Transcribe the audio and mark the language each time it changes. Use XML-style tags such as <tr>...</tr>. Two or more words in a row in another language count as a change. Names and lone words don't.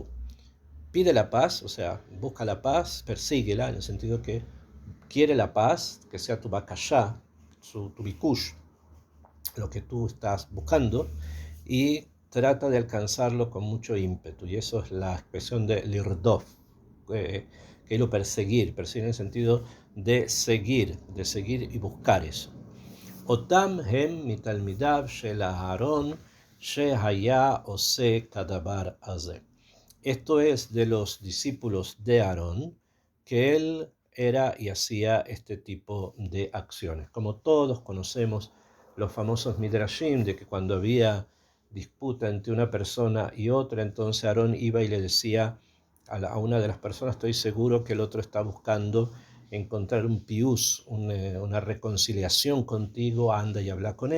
<es>Pide la paz, o sea, busca la paz, persíguela, en el sentido que quiere la paz, que sea tu bakashá, tu bikush, lo que tú estás buscando, y trata de alcanzarlo con mucho ímpetu. Y eso es la expresión de lirdov, que es lo perseguir en el sentido de seguir y buscar eso.</es> <he>אותם הם מתלמידיו של אהרן שהיה עושה כדבר הזה.</he> <es>Esto es de los discípulos de Aarón, que él era y hacía este tipo de acciones. Como todos conocemos los famosos Midrashim, de que cuando había disputa entre una persona y otra, entonces Aarón iba y le decía a una de las personas: estoy seguro que el otro está buscando encontrar un pius, una reconciliación contigo, anda y habla con él.</es>